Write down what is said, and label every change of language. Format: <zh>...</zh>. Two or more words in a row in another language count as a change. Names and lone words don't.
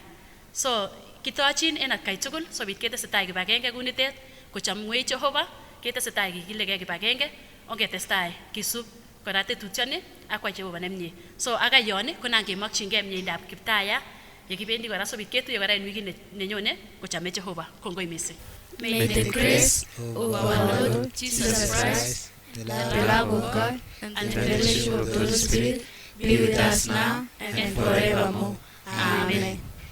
<kln>So kitochin en atkai tugul sobit ketesetai kibagenge kunitet kochomwech Jehova ketesetai kikilegei kibagenge ongetestai kisub kora tetutioni akwai Jehova nemie. So aga yon konan kemokyingei mieindab Kiptaya yekibendi kora sobit ketuye kora en wikit nenyone kochome Jehova. Kongoi mising.</kln> <en>May the grace of our Lord Jesus Christ, the love of God, and the fellowship of the Holy Spirit be with us now and forevermore. Amen.</en>